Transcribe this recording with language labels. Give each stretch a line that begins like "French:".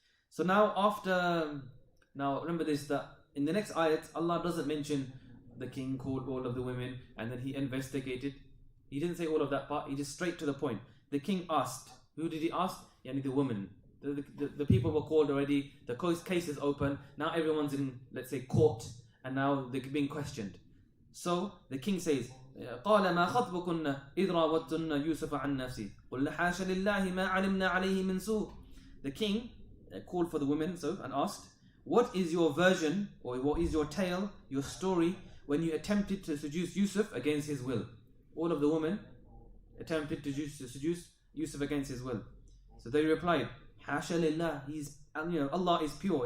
English: So now remember this, that in the next ayat, Allah doesn't mention the king called all of the women and then he investigated. He didn't say all of that part, he just straight to the point. The king asked. Who did he ask? The woman. The people were called already, the case is open, now everyone's in, let's say, court, and now they're being questioned. So the king says,
Arabic: قال ما خطبكن إذ راوتن يوسف عن نفسه قلنا حاشا لله ما علمنا عليه من سوء.
English: The king called for the women and asked, what is your version, or what is your tale, your story, when you attempted to seduce Yusuf against his will? All of the women attempted to seduce Yusuf against his will. So they replied, Hasha lillah, Allah is pure.